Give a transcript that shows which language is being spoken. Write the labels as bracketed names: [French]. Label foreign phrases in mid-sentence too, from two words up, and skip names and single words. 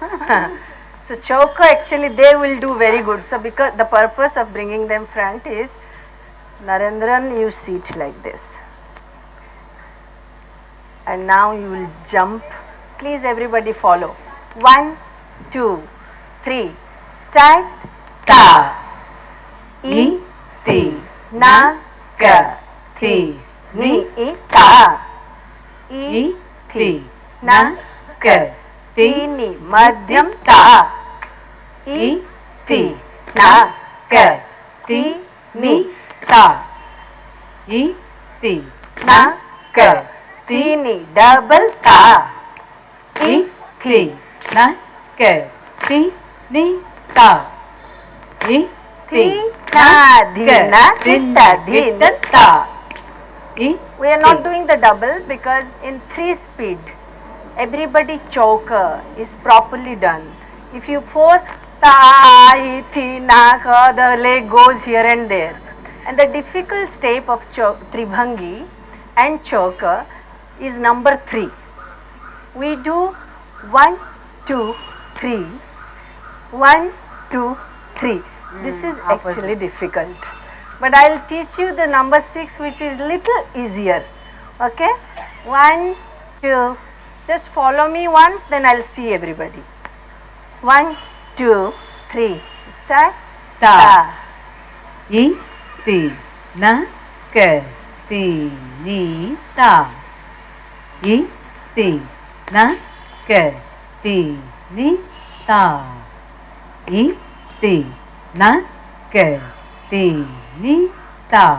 [English] So Chauka actually they will do very good. So because the purpose of bringing them front is Narendran, you sit like this. And now you will jump. Please everybody follow. 1, 2, 3. Start. Ta. I. Ti. Na. Ka. Ti. Ni. Ni. Ta. I. Ti. Na. Ka. Ti. Ni. Madhyam. Ta. I. Ti. Na. Ka. Ti. Ni. Ta. I. Ti. Na. Ka. Ni. Double ta. I. Ti. Na. Ka. Ti. Ni. Ta. I. Ti. Na. Dina. Titta. Din. Ta. I. We are not doing the double because in 3 speed, everybody choker is properly done. If you 4, ta, I, thi, na, ka, the leg goes here and there. And the difficult step of Tribhangi and choker is number 3. We do 1, 2, 3. 1, 2, 3. This is actually difficult. But I will teach you the number 6 which is little easier. Okay? 1, 2. Just follow me once, then I will see everybody. 1, 2, 3. Start. Ta. I. Ti. Na. Ka. Ti. Ni. Ta. I. Ti. Na. Ka. Ti. Ni. Ta. I. Ti. Na. Ka. Ti. Ni. Ta.